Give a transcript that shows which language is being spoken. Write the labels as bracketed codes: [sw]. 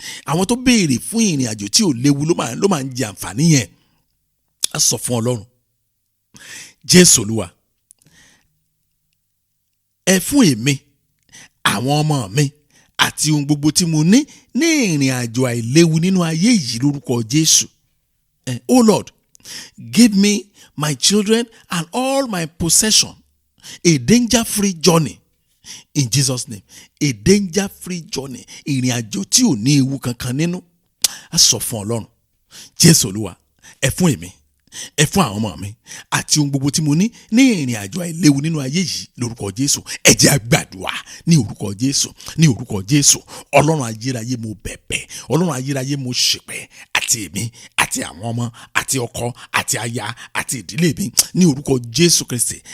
[yo] àwọn tó béèrè fún ìrìn àjò tí ò léwu ló máa ń jẹ àǹfààní yẹn. a sọ fún Ọlọ́run, Jésù Olúwa, ẹ fún èmi, àwọn ọmọ mi àti ohun gbogbo tí mo ní ìrìn àjò àìléwu nínú ayé yìí lórúkọ Jésù. [en] Oh Lord, give me, my children and all my possession a danger-free journey in Jesus' name. A danger-free journey. [yo] ìrìn àjò tí ò ní ewu kankan nínú. a sọ fún Ọlọ́run, Jésù Olúwa, ẹ fún èmi, ẹ fún àwọn ọmọ mi àti ohun gbogbo tí mo ní ìrìn àjò àìléwu nínú ayé yìí lórúkọ Jésù. ẹ jẹ́ a gbàdúrà ní orúkọ Jésù, ní orúkọ Jésù. Ọlọ́run ayérayé mo bẹ̀bẹ̀, Ọlọ́run ayérayé mo ṣèpẹ̀, àti èmi àti àwọn ọmọ àti ọkọ àti aya àti ìdílé mi ní orúkọ Jésù Kristi.